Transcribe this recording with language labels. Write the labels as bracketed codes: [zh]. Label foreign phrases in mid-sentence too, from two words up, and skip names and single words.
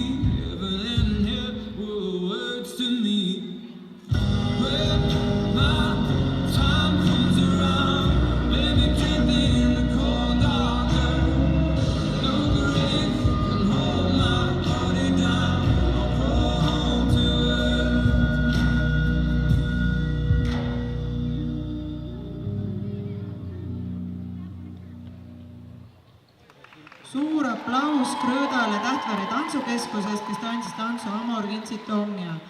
[en] Heaven and hell were words to me. When my time comes around, lay me gently in the cold dark earth. No grave can hold my body down. I'll crawl home to her. [et] Suur aplaus Krõõdale Tähtvere tantsukeskusest, kes tantsis tantsu Amor Vincit Omnia.